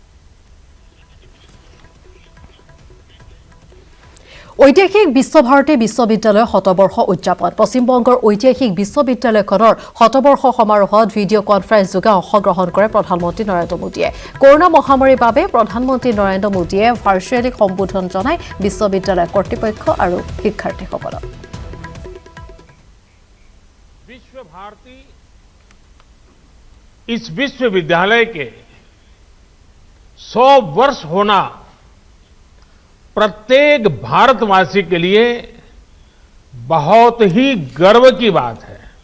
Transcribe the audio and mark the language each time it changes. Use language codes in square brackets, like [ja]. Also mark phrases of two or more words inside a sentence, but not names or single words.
[as] ঐতিহাসিক বিশ্বভাৰতী বিশ্ববিদ্যালয় শতবৰ্ষ উদযাপন। পশ্চিমবংগৰ ঐতিহাসিক বিশ্ববিদ্যালয়খনৰ শতবৰ্ষ সমাৰোহত ভিডিঅ' কনফাৰেন্সযোগে অংশগ্ৰহণ কৰে প্ৰধানমন্ত্ৰী নৰেন্দ্ৰ মোদীয়ে। কৰোনা মহামাৰীৰ বাবে প্ৰধানমন্ত্ৰী নৰেন্দ্ৰ মোদীয়ে ভাৰ্চুৱেলি সম্বোধন জনায় বিশ্ববিদ্যালয় কৰ্তৃপক্ষ আৰু শিক্ষাৰ্থীসকলক। [hi] विश्वभारती इस विश्वविद्यालय के 100 वर्ष होना प्रत्येक भारतवासी के लिए बहुत ही गर्व की बात है।